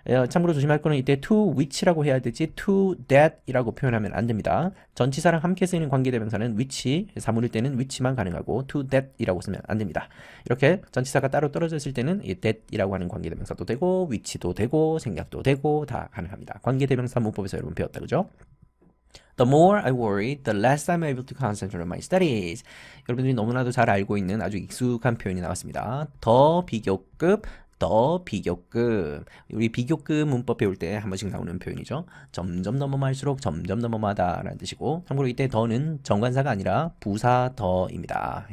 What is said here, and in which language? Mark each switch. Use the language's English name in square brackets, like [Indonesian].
[Korean] 참고로 조심할 거는 이때 to which라고 해야 되지 to that 이라고 표현하면 안 됩니다. 전치사랑 함께 쓰이는 관계대명사는 which, 사물일 때는 which만 가능하고 to that 이라고 쓰면 안 됩니다. 이렇게 전치사가 따로 떨어져 있을 때는 이 that 이라고 하는 관계대명사도 되고 which도 되고 생략도 되고 다 가능합니다. 관계대명사 문법에서 여러분 배웠다 그죠? [English] The more I worry, the less I'm able to concentrate on my studies. [Korean] 여러분들이 너무나도 잘 알고 있는 아주 익숙한 표현이 나왔습니다. 더 비교급, 더 비교급. 우리 비교급 문법 배울 때 한 번씩 나오는 표현이죠. 점점 넘어갈수록 점점 넘어가다라는 뜻이고 참고로 이때 더는 정관사가 아니라 부사 더입니다.